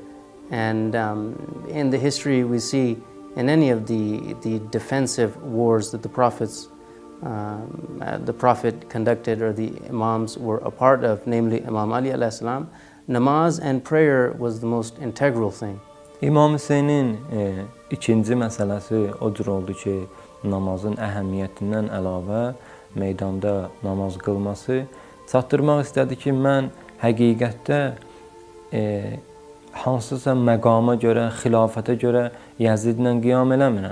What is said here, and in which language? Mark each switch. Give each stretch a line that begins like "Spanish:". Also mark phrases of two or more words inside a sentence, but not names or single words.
English: And in the history we see in any of the defensive wars that the Prophet conducted or the Imams were a part of, namely Imam Ali alayhi namaz and prayer was the most integral thing.
Azerbaijani: İmam Hüseynin ikinci məsələsi o cür oldu ki, namazın əhəmiyyətindən əlavə meydanda namaz qılması çatdırmaq istədi ki, mən həqiqətdə hansısa məqama görə, xilafətə görə Yəzidlə qiyam eləmirəm.